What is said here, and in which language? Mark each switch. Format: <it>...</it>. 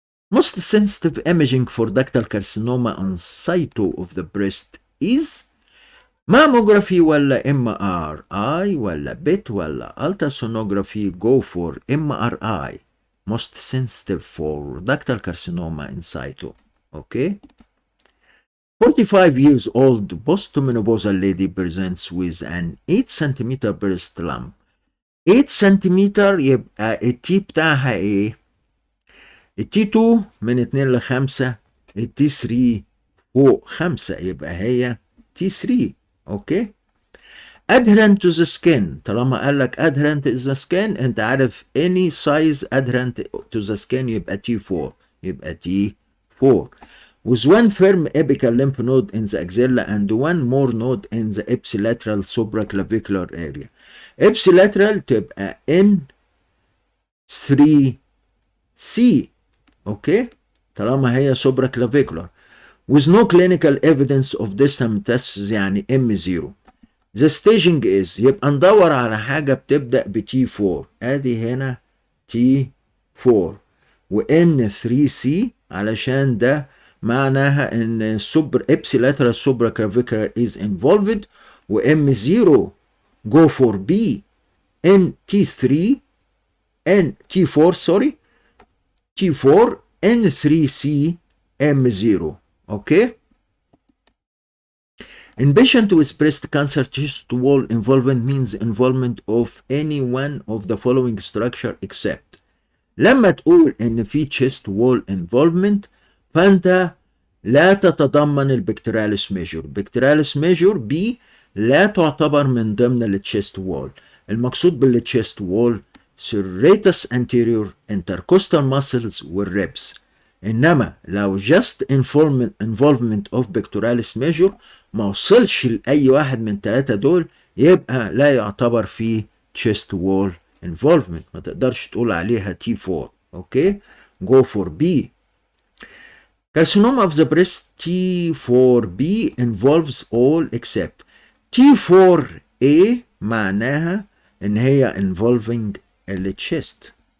<en>Most sensitive imaging for ductal carcinoma on cyto of the breast is mammography ولا MRI ولا BET ولا ultrasonography. Go for MRI. Most sensitive for ductal carcinoma in situ. Okay. 45 years old postmenopausal lady presents with an 8 cm breast lump.</en> <ar>8 cm يبقى التي بتاعها ايه؟ التي 2 من 2 ل 5، التي 3 فوق 5، يبقى هي تي 3. اوكي.</ar> <en>adherent to the skin.</en> <ar>طالما قال لك</ar> <en>adherent to the skin</en> <ar>انت عارف</ar> <en>any size adherent to the skin يبقى T4.</en> <ar>يبقى T4.</ar> <en>With one firm apical lymph node in the axilla and one more node in the ipsilateral supraclavicular area.</en> <ar>ipsilateral تبقى N3C. اوكي؟ طالما هي supraclavicular.</ar> <en>With no clinical evidence of distal metastasis</en> <ar>يعني</ar> <en>M0. The staging is</en> <ar>يبقى ندور على حاجة بتبدأ ب T4. ادي هنا</ar> <en>T4 و N3C</en> <ar>علشان ده معناها ان</ar> <en>ipsilateral supraclavicular is involved و M0 go for B N T3 N T4 sorry T4 N3C M0. Okay? In patient with breast cancer, chest wall involvement means involvement of any one of the following structure except.</en> <ar>لما تقول ان في chest wall involvement فانت لا تتضمن البكتيراليس ميجور. بكتيراليس ميجور بي لا تعتبر من ضمن التشيست وول. المقصود بالتشيست وول</ar> <en>serratus anterior intercostal muscles</en> <ar>والريبس. انما لو</ar> <en>just involvement of pectoralis major</en> <ar>ما وصلش لاي واحد من ثلاثة دول يبقى لا يعتبر فيه chest wall involvement. ما تقدرش تقول عليها T4.</ar> <en>Okay? go for B. Carcinoma of the breast T4B involves all except T4A</en> <ar>معناها ان هي</ar> <en>involving الchest.</en>